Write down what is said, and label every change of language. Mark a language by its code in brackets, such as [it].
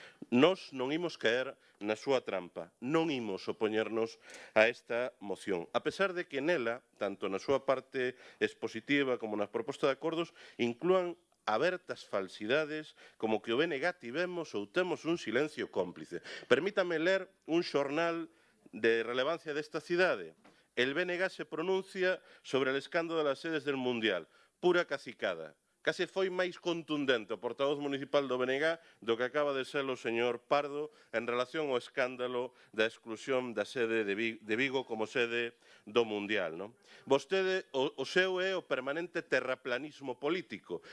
[gl] Nós non imos caer na súa trampa, non imos opoñernos a esta moción, a pesar de que nela, tanto na súa parte expositiva como na proposta de acordos, inclúan abertas falsidades como que o BNG tivemos ou temos un silencio cómplice. Permítame ler un xornal de relevancia desta cidade. [es] el BNG se pronuncia sobre el escándalo de las sedes del Mundial. Pura cacicada. [gl] Case foi máis contundente o portavoz municipal do BNG do que acaba de ser o señor Pardo en relación ao escándalo da exclusión da sede de Vigo como sede do Mundial. Non? Vostede, o seu é o permanente terraplanismo político.